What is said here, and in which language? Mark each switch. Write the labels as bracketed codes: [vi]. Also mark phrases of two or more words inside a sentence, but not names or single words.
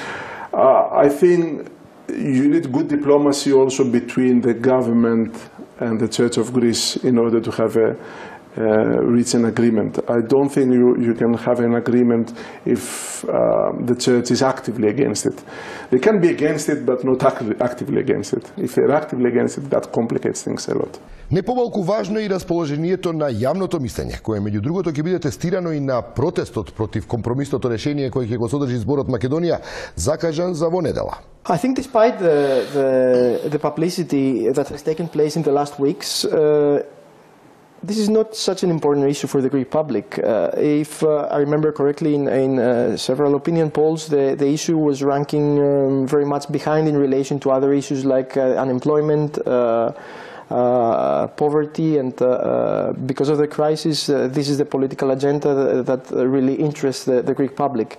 [en] I think you need good diplomacy also between the government and the Church of Greece in order to have reach an agreement. I don't think you can have an agreement if the church is actively against it. They can be against it, but not actively against it. If they're actively against it, that complicates things a lot. [mk] Не помалку важно е и расположението на јавното мислење, кое меѓу другото ќе биде тестирано и на протестот против компромисното решение кој ќе го содржи зборот Македонија, закажан за во недела. [en] I think despite the publicity that has taken place in the last weeks, this is not such an important issue for the Greek public. If I remember correctly, in several opinion polls, the issue was ranking very much behind in relation to other issues like unemployment, poverty, and because of the crisis, this is the political agenda that really interests the Greek public.